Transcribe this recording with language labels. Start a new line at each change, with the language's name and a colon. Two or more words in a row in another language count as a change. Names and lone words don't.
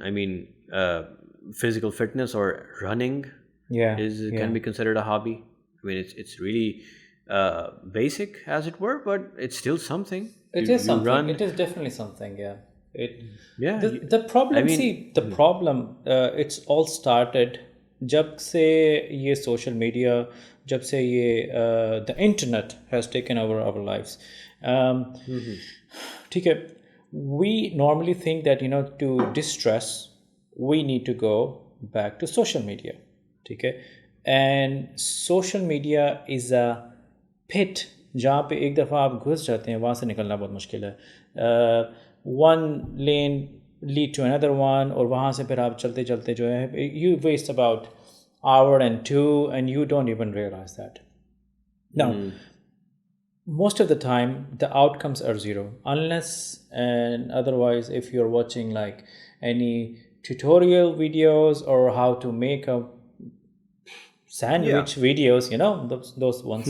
English: I mean, physical fitness or running yeah, can be considered a hobby. I mean, it's really basic, as it were, but it's still something. it You is something. run, It is definitely something. Yeah, it. yeah. The problem, I mean, the problem, it's all started
Hindi: जब से ये
English: social media,
Hindi: जब से ये
English: the internet has taken over our lives.
Hindi: ठीक है,
English: we normally think that to distress we need to go back to social media.
Hindi: ठीक है,
English: and social media is a pit
Hindi: जहाँ पे एक दफ़ा आप घुस जाते हैं वहाँ से निकलना बहुत मुश्किल है.
English: One lane lead to another one,
Hindi: और वहाँ से फिर आप चलते चलते जो है
English: you waste about hour and two and you don't even realize that. Now, most of the time the outcomes are zero unless and otherwise if you're watching like any tutorial videos or how to make a sandwich videos, those ones.